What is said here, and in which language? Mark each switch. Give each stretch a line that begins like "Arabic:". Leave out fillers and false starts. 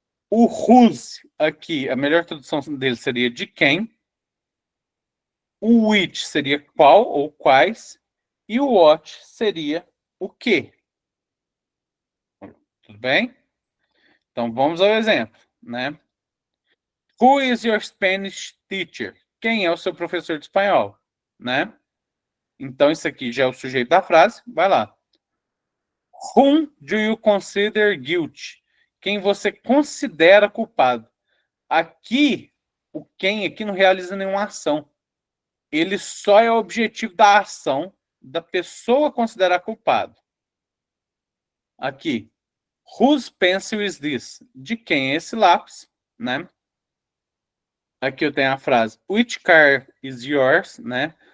Portuguese: O whose aqui, a melhor tradução dele seria de quem. O which seria qual ou quais. E o what seria o que. Tudo bem? Então vamos ao exemplo, né?
English: Who is your Spanish teacher?
Portuguese: Quem é o seu professor de espanhol, né? Então isso aqui já é o sujeito da frase. Vai lá.
English: Whom do you consider guilty?
Portuguese: Quem você considera culpado? Aqui, o quem aqui não realiza nenhuma ação. Ele só é o objetivo da ação da pessoa considerar culpado. Aqui,
English: whose pencil is this?
Portuguese: De quem é esse lápis, né? Aqui eu tenho a frase
English: which car is yours,
Portuguese: né?